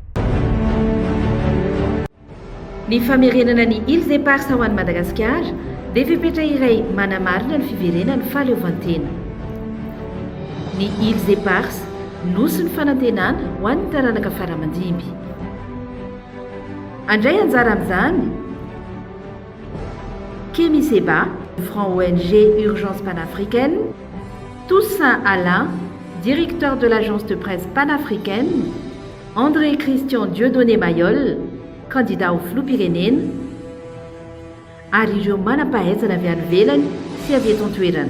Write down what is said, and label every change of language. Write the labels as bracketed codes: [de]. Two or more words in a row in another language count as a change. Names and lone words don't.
[mg] Ny famerenana ny Îles Éparses ao an'i Madagasikara dia fepetra iray manamarina ny fiverenany fahaleovantena. Ny Îles Éparses nosy ny fanantenana ho an'ny taranaka faramandimby. Andray anjara amin'izany Kémy Seba, franc ONG Urgence panafricaine, Toussaint Alain, [fr] directeur de l'agence de presse panafricaine, [mg] André Christian Dieudonné Mayol, kandida ho filoham-pirenena ary ireo manam-pahaizana avy any velany sy avy eto an-toerana.